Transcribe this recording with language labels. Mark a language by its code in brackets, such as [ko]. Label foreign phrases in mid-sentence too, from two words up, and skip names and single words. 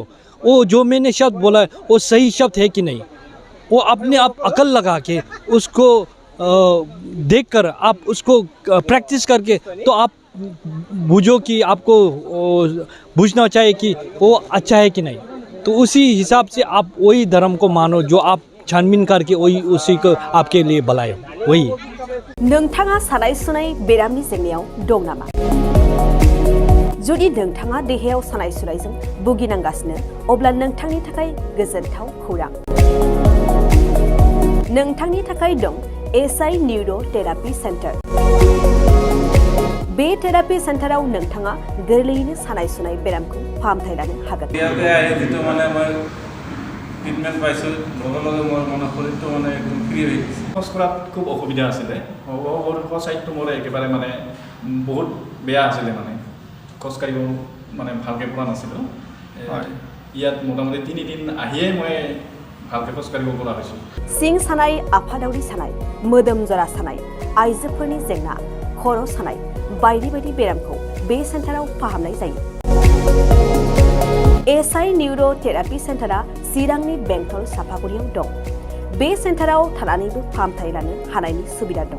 [hi] वो जो मैंने शब्द बोला है वो सही शब्द है कि नहीं, वो अपने आप अकल लगा के उसको देखकर आप उसको प्रैक्टिस करके तो आप बूझो कि आपको बूझना चाहिए कि वो अच्छा है कि नहीं। तो उसी हिसाब से आप वही धर्म को मानो जो आप छानबीन करके वही उसी को आपके लिए भलाई हो, वही। [brx] नोंथाङा सानाय सुनाय बेरामनि जेंनायाव दं नामा? जुदि नोंथाङा देहायाव सानाय सुनायजों भुगिनांगासिनो अब्ला नोंथांनि थाखाय गोजोनथाव खौरां। नोंथांनि थाखाय दं एसआई न्यूरो थेरापि सेन्टार। बे थेरापि सेन्टाराव नोंथाङा गोरलैयैनो सानाय सुनाय बेरामखौ फाहामथाय लानो हागोन। [as] ট্ৰিটমেণ্ট পাইছোঁ, লগে লগে মোৰ মানে শৰীৰটো মানে একদম ফ্ৰী হৈ গৈছে। খোজ কঢ়াত খুব অসুবিধা আছিলে, সৰু চাইডটো মোৰ একেবাৰে মানে বহুত বেয়া আছিলে, মানে খোজকাঢ়িব মানে ভালকৈ পৰা নাছিলোঁ। ইয়াত মোটামুটি 3 দিন আহিয়ে মই ভালকৈ খোজকাঢ়িব পৰা হৈছোঁ। [brx] सिं सानाय, आफादावरि सानाय, मोदोम जरा सानाय, आइजोफोरनि जेंना, खर' सानाय बायदि बायदि बेरामखौ बे सेन्टाराव फाहामनाय जायो। एसआई न्यूरो थेरापि सेन्टारा चिरांनि बेंटल सापागुरियाव दं। बे सेन्टाराव थानानैबो फाहामथाय लानो हानायनि सुबिदा दं।